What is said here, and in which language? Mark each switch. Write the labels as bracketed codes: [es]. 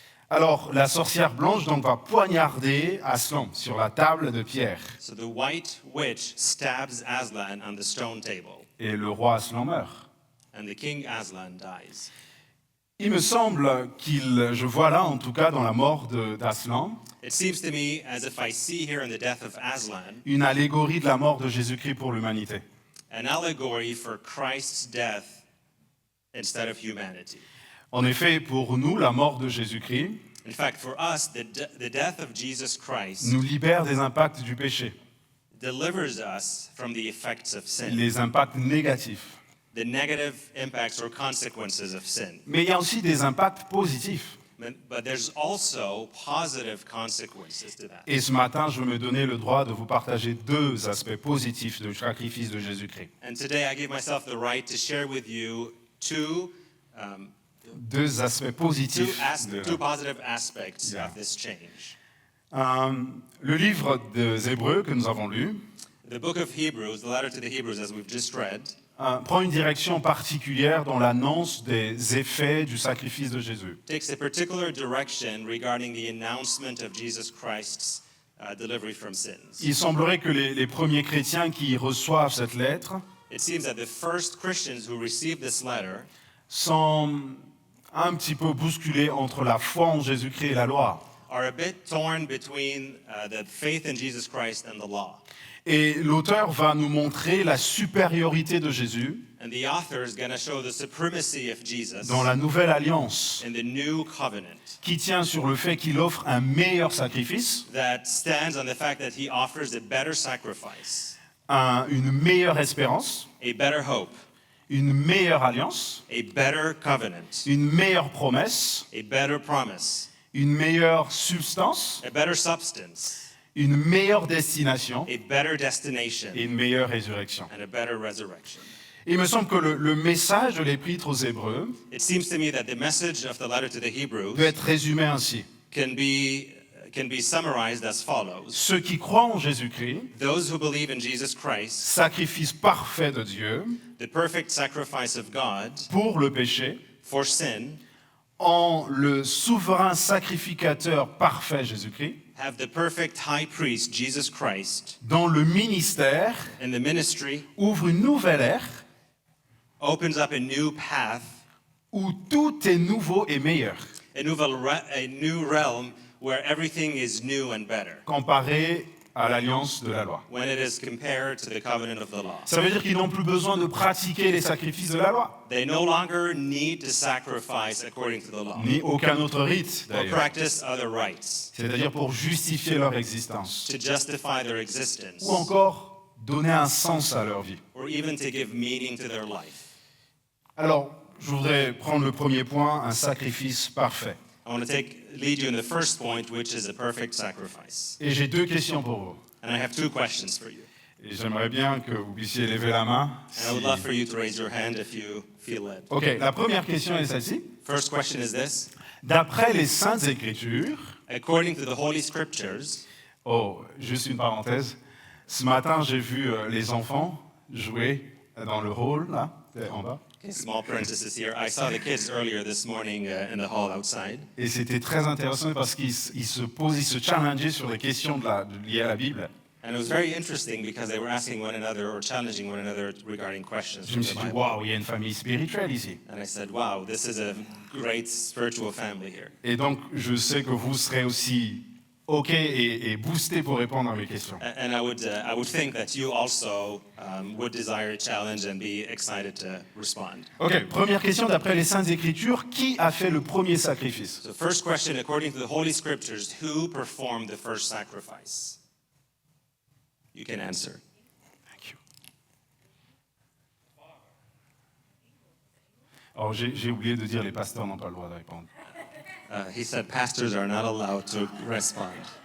[fr] Alors, la sorcière blanche donc va poignarder Aslan sur la table de pierre. [en] So the white witch stabs Aslan on the stone table, [fr] Et le roi Aslan meurt. [en] and the king Aslan dies. [fr] Il me semble je vois là, en tout cas dans la mort d'Aslan, [en] It seems to me as if I see here in the death of Aslan [fr] une allégorie de la mort de Jésus-Christ pour l'humanité. [en] an allegory for Christ's death instead of humanity. [fr] En effet, pour nous, la mort de Jésus-Christ [en] In fact, for us, the death of Jesus Christ [fr] nous libère des impacts du péché, [en] delivers us from the effects of sin, [fr] les impacts négatifs. [en] the negative impacts or consequences of sin. [fr] Mais il y a aussi des impacts positifs. [en] But there's also positive consequences to that. [fr] Et ce matin, je me donnais le droit de vous partager deux aspects positifs du sacrifice de Jésus-Christ. [en] And today I give myself the right to share with you two [fr] Deux aspects positifs. [en] two positive aspects Yeah. of this change. [fr] Le livre des Hébreux que nous avons lu [en] The book of Hebrews, the letter to the Hebrews, as we've just read, [fr] prend une direction particulière dans l'annonce des effets du sacrifice de Jésus. [en] takes a particular direction regarding the announcement of Jesus Christ's delivery from sins. [fr] Il semblerait que les premiers chrétiens qui reçoivent cette lettre [en] It seems that the first Christians who received this letter [fr] sont un petit peu bousculés entre la foi en Jésus-Christ et la loi. [en] are a bit torn between the faith in Jesus Christ and the law. [fr] Et l'auteur va nous montrer la supériorité de Jésus [en] And the author is going to show the supremacy of Jesus [fr] dans la nouvelle alliance, [en] in the new covenant [fr] qui tient sur le fait qu'il offre un meilleur sacrifice, [en] that stands on the fact that he offers a better sacrifice, [fr] une meilleure espérance, [en] a better hope, [fr] une meilleure alliance, [en] a better covenant, [fr] une meilleure promesse, [en] a better promise, [fr] une meilleure substance, [en] a better substance, [fr] une meilleure destination [en] a better destination, [fr] et une meilleure résurrection. [en] and a better resurrection. [fr] Il me semble que le message de l'Épître aux Hébreux [en] It seems to me that the message of the letter to the [fr] peut [en] Hebrews [fr] être résumé ainsi. [en] can be summarized as follows. [fr] Ceux qui croient en Jésus-Christ, [en] Those who believe in Jesus Christ, [fr] sacrifice parfait de Dieu [en] the perfect sacrifice of God [fr] pour le péché, [en] for sin, [fr] en le souverain sacrificateur parfait Jésus-Christ, [en] have the perfect high priest, Jesus Christ, [fr] dans le ministère, [en] and the ministry [fr] ouvre une nouvelle ère [en] opens up a new path, [fr] où tout est nouveau et meilleur, [en] a new realm where everything is new and better [fr] comparé à l'alliance de la loi. [en] when it is compared to the covenant of the law. [fr] Ça veut dire qu'ils n'ont plus besoin de pratiquer les sacrifices de la loi, [en] They no longer need to sacrifice according to the law [fr] ni aucun autre rite [en] or [fr] d'ailleurs. [en] practice other rites [fr] C'est-à-dire pour justifier leur existence, [en] to justify their existence [fr] ou encore donner un sens à leur vie. [en] or even to give meaning to their life. [fr] Alors, je voudrais prendre le premier point, un sacrifice parfait. [en] I want to lead you in the first point, which is a perfect sacrifice. [fr] Et j'ai deux questions pour vous. [en] And I have two questions for you. [fr] Et j'aimerais bien que vous puissiez lever la main. [en] And I would love for you to raise your hand if you feel led. [fr] Ok, la première question est celle-ci. [en] First question is this. [fr] D'après les Saintes Écritures, [en] According to the Holy Scriptures, [fr] oh, juste une parenthèse, ce matin j'ai vu les enfants jouer dans le hall, là, en bas. [en] small parenthesis here, I saw the kids earlier this morning in the hall outside. [fr] Et c'était très intéressant parce qu'ils se challengeaient sur les questions liées à la Bible. [en] And it was very interesting because they were asking one another or challenging one another regarding questions [fr] Je [en] from [fr] me [en] the [fr] suis dit, [en] Bible. [fr] waouh, il y a une famille spirituelle ici. [en] And I said, wow, this is a great spiritual family here. [fr] Et donc, je sais que vous serez aussi OK et boostés pour répondre à mes questions. [en] And I would think that you also would desire a challenge and be excited to respond. [fr] OK, première question d'après les Saintes Écritures, qui a fait le premier sacrifice? [en] So first question, according to the Holy Scriptures, who performed the first sacrifice? You can answer. Thank you. [fr] Oh, j'ai oublié de dire, les pasteurs n'ont pas le droit de répondre. [en] He said pastors are not allowed to respond.